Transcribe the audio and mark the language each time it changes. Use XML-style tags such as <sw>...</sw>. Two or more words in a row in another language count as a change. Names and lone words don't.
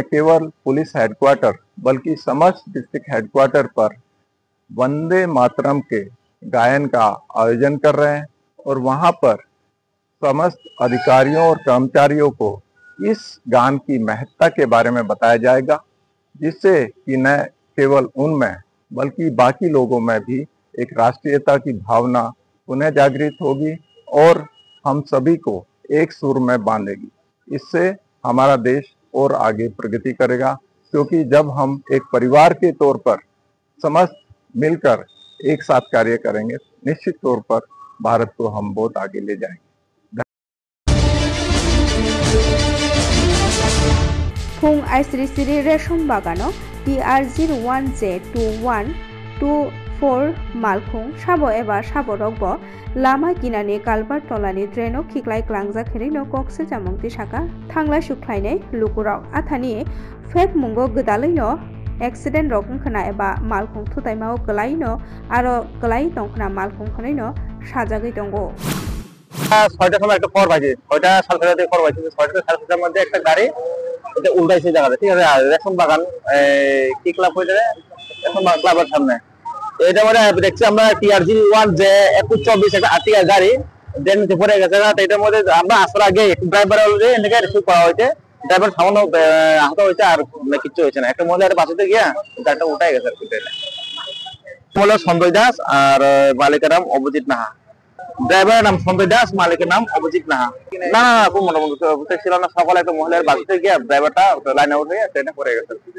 <hi>केवल</hi> <en>police headquarter</en> <hi>बल्कि समस्त</hi> <en>district headquarter</en> <hi>पर वंदे मातरम के गायन का आयोजन कर रहे हैं और वहां पर समस्त अधिकारियों और कर्मचारियों को इस गान की महत्ता के बारे में बताया जाएगा जिससे कि न केवल उनमें बल्कि बाकी लोगों में भी एक राष्ट्रीयता की भावना पुनः जागृत होगी और हम सभी को एक सुर में बांधेगी। इससे हमारा देश और आगे प्रगति करेगा क्योंकि जब हम एक परिवार के तौर पर समस्त मिलकर एक साथ कार्य करेंगे निश्चित तौर पर भारत को हम बहुत आगे ले जाएंगे।</hi> <brx>फुं आइसरिसिरि रेशम बागानो PR01J212 4 मालखुं साबो एबा साबो रगबो लामा गिनानि कालबार तलानि ड्रेनो खिक्लाय क्लांजाखेरि नो कक्से जामुंति साका थांलाय सुख्लायनाय लुकुराव आथानि फेक मुंगो गदालैनो एक्सिडेंट रकम खना एबा मालखुं थुताइमाव गलायनो आरो गलाय दंखना मालखुं खनैनो साजागै दंगो</brx> <bn>6টার সময় একটা খবর পাইছি 6টা সালখাতে খবর পাইছি 6টা সালখাতের মধ্যে একটা গাড়ি এটা উল্টাইছে জায়গাতে ঠিক আছে রেশন বাগান কি ক্লাব হয়ে যায় রেশন ক্লাবের সামনে এটা মানে দেখছি আমরা টিআরজি 1 যে 2124 একটা আর্টিকা গাড়ি দেন পরে গেছে না এটার মধ্যে আমরা আসার আগে ড্রাইভার অলরেডি এদিকে রিসিভ করা হয়েছে ড্রাইভার সামনে আহত হয়েছে আর কিছু হয়েছে না একটা মহিলার বাসিতে গিয়া গাড়িটা উঠাই গেছে আর কি বলে সঞ্জয় দাস আর মালিকের নাম অভিজিৎ নাহা ড্রাইভারের নাম সঞ্জয় দাস মালিকের নাম অভিজিৎ নাহা না না খুব মোটামুটি ছিল না সকালে একটা মহিলার বাসিতে গিয়া ড্রাইভারটা লাইনে উঠে ট্রেনে পড়ে গেছে</bn>